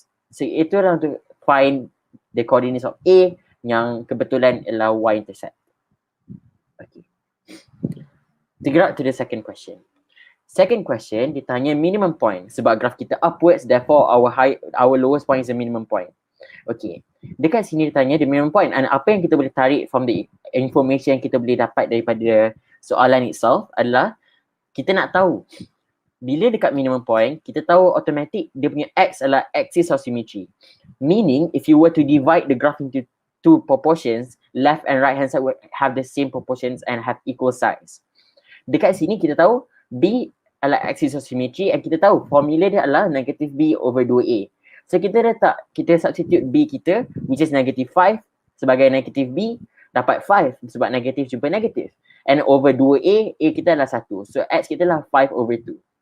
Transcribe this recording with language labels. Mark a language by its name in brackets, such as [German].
[Malay] So itu adalah untuk [English] find the coordinates of A [Malay] yang kebetulan ialah y-intercept. [English] Okay. Gerak to the second question. Second question, ditanya minimum point. Sebab graph kita upwards, therefore our lowest point is the minimum point. [Malay] Okay. Dekat sini ditanya the minimum point. And apa yang kita boleh tarik [English] from the information [Malay] yang kita boleh dapat daripada soalan itself adalah kita nak tahu bila dekat minimum point, kita tahu automatic dia punya x adalah axis of symmetry. [English] Meaning, if you were to divide the graph into two proportions, left and right hand side would have the same proportions and have equal size. [Malay] Dekat sini kita tahu B adalah axis of symmetry, and kita tahu formula dia adalah negative B over 2A. So kita substitute B kita, [English] which is negative 5 [Malay] sebagai negative B, dapat 5 sebab negatif jumpa negatif. [English] And over 2A, [Malay] A kita adalah 1. So X kita adalah 5 over 2.